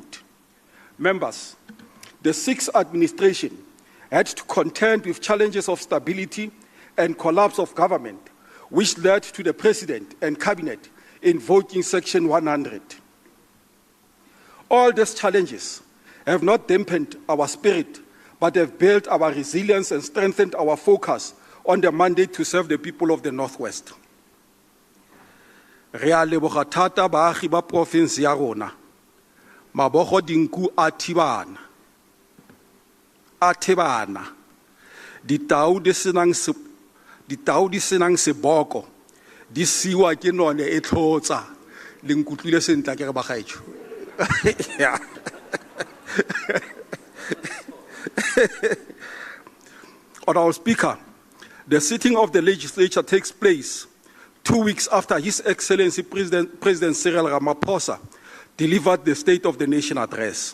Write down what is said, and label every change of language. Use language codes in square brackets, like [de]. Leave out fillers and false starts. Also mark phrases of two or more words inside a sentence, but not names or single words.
[en] Members, the 6th administration had to contend with challenges of stability and collapse of government, which led to the President and Cabinet invoking Section 100. All these challenges have not dampened our spirit, but have built our resilience and strengthened our focus on the mandate to serve the people of the Northwest. [tn] Re a leboga thata baagi ba province ya rona. Mabogo dinku a thibana. Ditau di senang seboko di siwa ke none e tlhotsa le nkutlwile sentla ke re bagaetsho. Yeah. [en] Honorable Speaker, the sitting of the legislature takes place 2 weeks after His Excellency President Cyril Ramaphosa delivered the State of the Nation address.